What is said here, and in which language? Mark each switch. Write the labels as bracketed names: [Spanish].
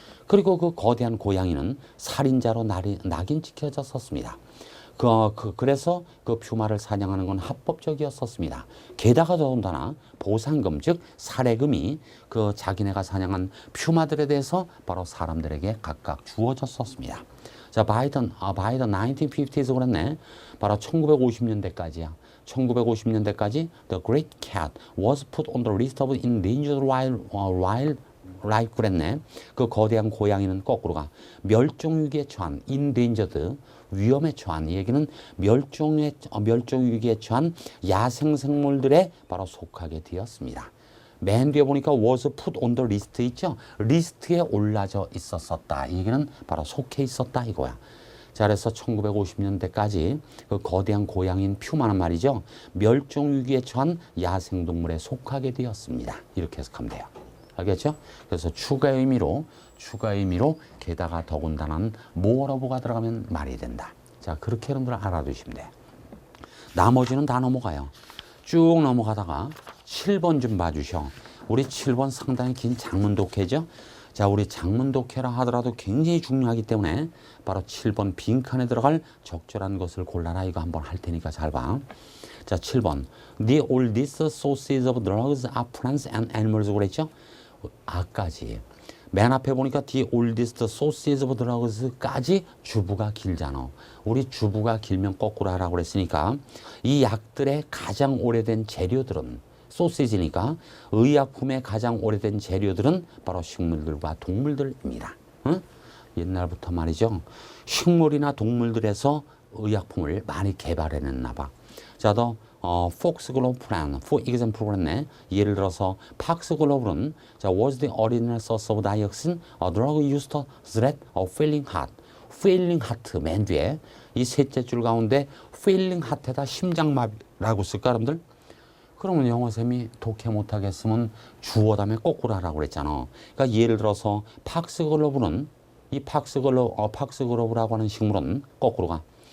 [Korean] 그리고 그 거대한 고양이는 살인자로 낙인 찍혀졌었습니다. 그래서 그 퓨마를 사냥하는 건 합법적이었었습니다. 게다가 더군다나 보상금 즉 사례금이 그 자기네가 사냥한 퓨마들에 대해서 바로 사람들에게 각각 주어졌었습니다. [English] 자, by the 1950s 그랬네. [Korean] 바로 1950년대까지야. [English] 1950년대까지 the great cat was put on the list of endangered wildlife 그랬네. [Korean] 그 거대한 고양이는 거꾸로가 멸종위기에 처한 endangered 위험에 처한 이 얘기는 멸종위기에 처한 야생생물들에 바로 속하게 되었습니다. 맨 뒤에 보니까 was put on the list 있죠. 리스트에 올라져 있었다. 이 얘기는 바로 속해 있었다 이거야. 자, 그래서 1950년대까지 그 거대한 고양이인 퓨마는 말이죠. 멸종위기에 처한 야생동물에 속하게 되었습니다. 이렇게 해석하면 돼요. 알겠죠? 그래서 추가 의미로 게다가 더군다나는 moreover가 들어가면 말이 된다. 자, 그렇게 여러분들 알아두시면 돼요. 나머지는 다 넘어가요. 쭉 넘어가다가 7번 좀 봐주셔. 우리 7번 상당히 긴 장문 독해죠. 자, 우리 장문 독해라 하더라도 굉장히 중요하기 때문에 바로 7번 빈칸에 들어갈 적절한 것을 골라라 이거 한번 할 테니까 잘 봐. 자, 7번. [English] The oldest sources of drugs are plants and animals 그랬죠? [Korean] 아까지. 맨 앞에 보니까 the oldest sources of drugs 까지 주부가 길잖아. 우리 주부가 길면 거꾸로 하라고 그랬으니까 이 약들의 가장 오래된 재료들은 소시지니까 의약품의 가장 오래된 재료들은 바로 식물들과 동물들입니다. 응? 옛날부터 말이죠. 식물이나 동물들에서 의약품을 많이 개발해냈나 봐. [English] 자, foxglove plant, for example 그랬네. 예를 들어서 foxglove는 was the original source of dioxin, a drug used to treat a failing heart. [Korean] failing heart 맨 뒤에 이 셋째 줄 가운데 failing heart에다 심장마비라고 쓸까 여러분들? 그러면 영어쌤이 독해 못하겠으면 주어 다음에 거꾸로 하라고 그랬잖아. 그러니까 예를 들어서 팍스글로브는 이 팍스글로브라고 하는 식물은 거꾸로가.